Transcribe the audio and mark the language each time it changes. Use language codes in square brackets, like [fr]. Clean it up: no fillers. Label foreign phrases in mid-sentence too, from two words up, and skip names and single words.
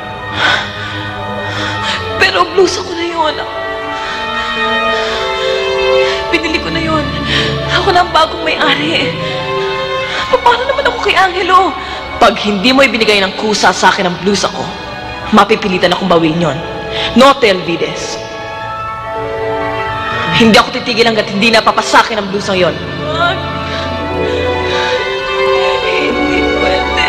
[tl] Pero blusa ko na yun. Binili ko na yun. Ako na ang bagong may-ari. Paano naman ako kay Angelo? Pag hindi mo ibinigay ng kusa sa akin ang blusa ko, mapipilitan akong bawin yon. [es] No te olvides. [tl] Hindi ako titigil hanggat hindi napapasakin ang blusang yon. Wag. Hindi pwede.